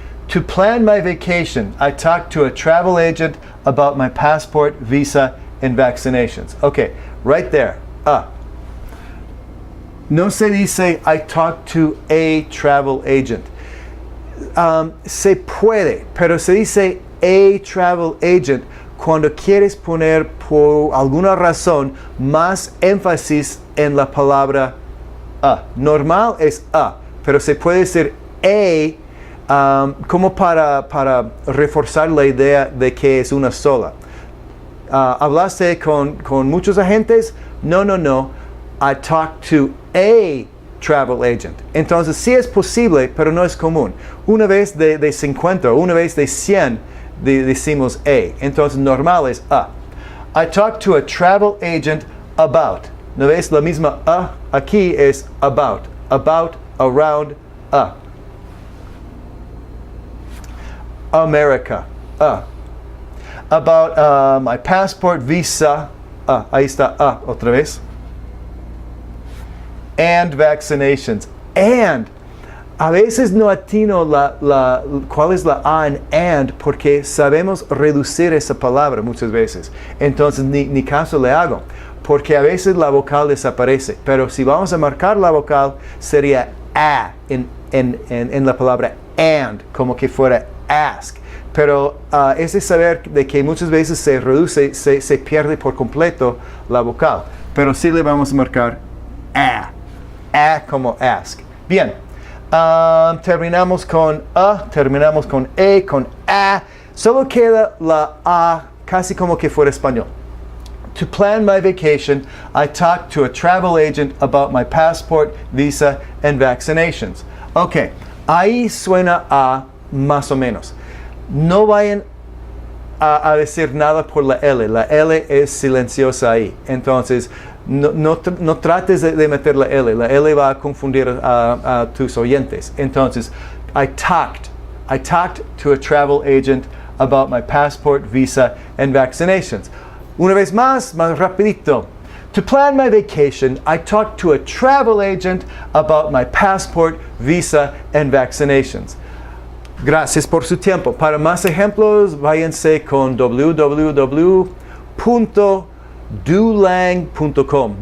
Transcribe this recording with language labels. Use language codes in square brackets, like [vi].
[en] To plan my vacation, I talked to a travel agent about my passport, visa, and vaccinations. Okay, right there. [es] No se dice [en] I talked to a travel agent. [es] Se puede, pero se dice [en] a travel agent [es] cuando quieres poner por alguna razón más énfasis en la palabra a. Normal es a, pero se puede decir a como para reforzar la idea de que es una sola. ¿Hablaste con muchos agentes? No. [en] I talked to a travel agent. [es] Entonces sí es posible, pero no es común. Una vez de 50, una vez de 100 decimos a. Entonces normal es a. [en] I talked to a travel agent about. [es] ¿No ves? La misma aquí es [en] about, around, America, About my passport, visa, [es] ahí está, otra vez. [en] And vaccinations. And. [es] A veces no atino cuál es la A en and porque sabemos reducir esa palabra muchas veces. Entonces ni caso le hago. Porque a veces la vocal desaparece. Pero si vamos a marcar la vocal sería a en la palabra and, como que fuera ask. Pero es de saber de que muchas veces se reduce, se pierde por completo la vocal. Pero sí le vamos a marcar a como ask. Bien. Terminamos con terminamos con con a. Solo queda la a casi como que fuera español. [en] To plan my vacation, I talked to a travel agent about my passport, visa, and vaccinations. [es] Ok, ahí suena a más o menos. No vayan a decir nada por la L. La L es silenciosa ahí. Entonces, no trates de meter la L. La L va a confundir a tus oyentes. [en] Entonces, I talked to a travel agent about my passport, visa, and vaccinations. [es] Una vez más rapidito. [en] To plan my vacation, I talked to a travel agent about my passport, visa, and vaccinations. [es] Gracias por su tiempo. Para más ejemplos, váyanse con www.dulang.com.